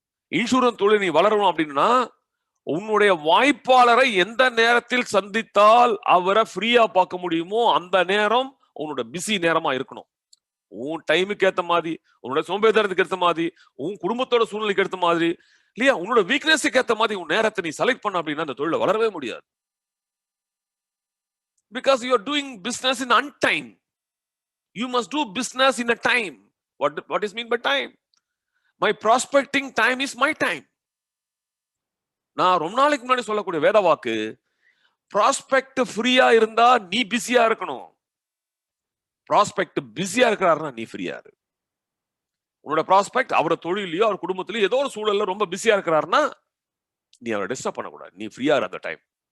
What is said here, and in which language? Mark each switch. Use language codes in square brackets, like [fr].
[ta] Insurance தொழில் நீ வளரணும் அப்படின்னா உன்னுடைய வாய்ப்பாளரை எந்த நேரத்தில் சந்தித்தால் அவரை ஃப்ரீயா பார்க்க முடியுமோ அந்த நேரம் உன்னோட பிஸி நேரமா இருக்கணும். உன் டைமுக்கு ஏத்த மாதிரி, உன்னோட சோம்பேறித்தனத்துக்கு ஏற்ற மாதிரி, உன் குடும்பத்தோட சூழ்நிலைக்கு ஏற்ற மாதிரி, இல்லையா, உன்னோட வீக்னஸுக்கு ஏற்ற மாதிரி உன் நேரத்தை நீ செலக்ட் பண்ண அப்படின்னா அந்த தொழில வளரவே முடியாது. [en] Because you are doing business in untime. You must do business in a time. What is mean by time? My prospecting time is my time. [ta] நான் ரொம்ப நாளைக்கு முன்னாடி சொல்லக்கூடிய வேத வாக்கு, ப்ராஸ்பெக்ட் ஃப்ரீயா இருந்தா நீ பிஸியா இருக்கணும். ப்ராஸ்பெக்ட் பிஸியா இருக்கிறாருன்னா நீ ஃப்ரீயா இரு. உன்னோட ப்ராஸ்பெக்ட் அவரோட தொழிலையோ அவர் குடும்பத்திலயோ ஏதோ ஒரு சூழல்ல ரொம்ப பிஸியா இருக்கிறாருன்னா நீ அவரை டிஸ்டர்ப் பண்ணக்கூடாது. நீ ஃப்ரீயா இரு அந்த டைம்.